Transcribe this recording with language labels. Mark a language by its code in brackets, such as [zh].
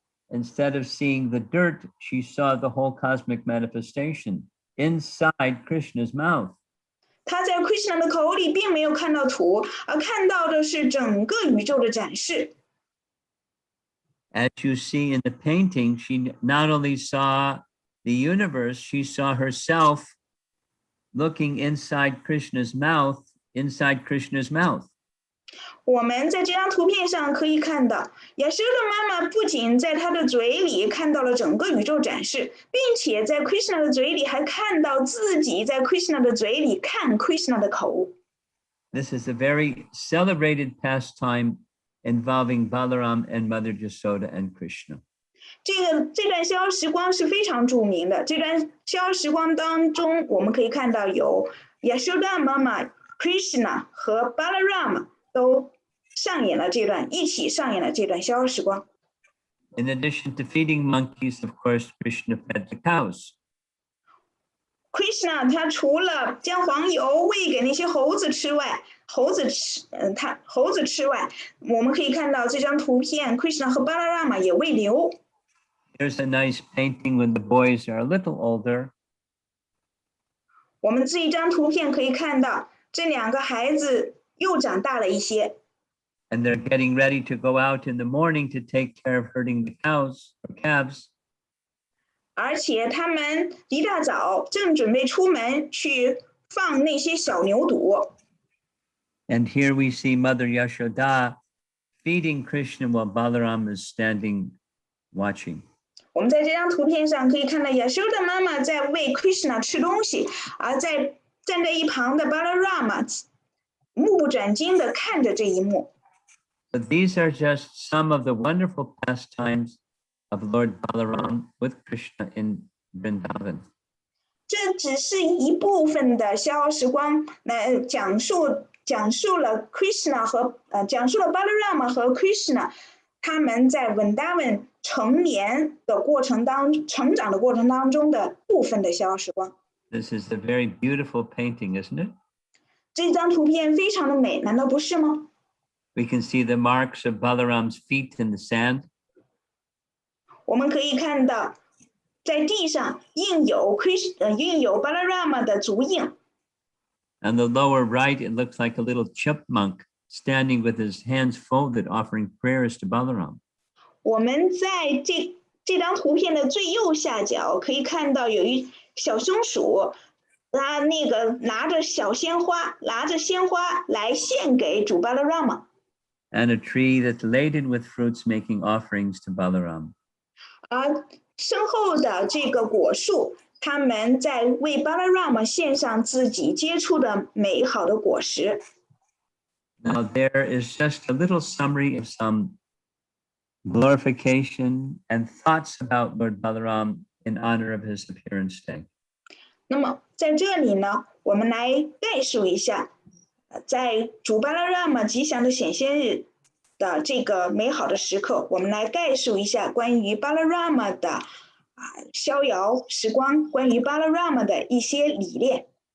[en] Instead of seeing the dirt, she saw the whole cosmic manifestation inside Krishna's mouth. [zh] 她在 Krishna 的口里并没有看到土，而看到的是整个宇宙的展示。 [en] As you see in the painting, she not only saw the universe, she saw herself looking inside Krishna's mouth, inside Krishna's mouth. [zh] 我们在这张图片上可以看到，亚修的妈妈不仅在她的嘴里看到了整个宇宙展示，并且在 Krishna 的嘴里还看到自己在 Krishna 的嘴里看 Krishna 的口。 [en] This is a very celebrated pastime involving Balaram and Mother Jasoda and Krishna. [zh] 这段逍遥时光是非常著名的。这段逍遥时光当中，我们可以看到有亚修的妈妈 Krishna 和 Balarama 都一起上演了这段逍遥时光。 [en] In addition to feeding monkeys, of course, Krishna fed the cows. [zh] Krishna 他除了将黄油喂给那些猴子吃外，猴子吃外，我们可以看到这张图片 ，Krishna 和 Balarama 也喂牛。 [en] Here's a nice painting when the boys are a little older. [zh] 我们这一张图片可以看到，这两个孩子又长大了一些。 [en] And they're getting ready to go out in the morning to take care of herding the cows or calves. [zh] 而且他们一大早正准备出门去放那些小牛犊。 [en] And here we see Mother Yashoda feeding Krishna while Balaram is standing watching. [zh] 我们在这张图片上可以看到亚修的妈妈在喂 Krishna 吃东西，而站在一旁的 Balarama 目不转睛地看着这一幕。 [en] So these are just some of the wonderful pastimes of Lord Balaram with Krishna in Vrindavan. [zh] 这只是一部分的逍遥时光，来讲述了 Krishna 和讲述了 Balarama 和 Krishna 他们在 Vrindavan 成长的过程当中的部分的逍遥时光。 [en] This is a very beautiful painting, isn't it? [zh] 这张图片非常的美，难道不是吗？ [en] We can see the marks of Balaram's feet in the sand. [zh] 我们可以看到，在地上印有 Balarama 的足印。 [en] And the lower right, it looks like a little chipmunk standing with his hands folded, offering prayers to Balaram. [zh] 我们在这张图片的最右下角可以看到有一小松鼠，它那个拿着鲜花来献给主 Balarama。 [en] And a tree that's laden with fruits making offerings to Balaram. [zh] 而身后的这个果树，他们在为 Balarama 献上自己结出的美好的果实。 [en] Now there is just a little summary of some glorification and thoughts about Lord Balaram in honor of his appearance day. [zh] 那么在这里呢，我们来概述一下，在主 Balarama 吉祥的显现日的这个美好的时刻，我们来概述一下关于 Balarama 的逍遥时光，关于 Balarama 的一些理念。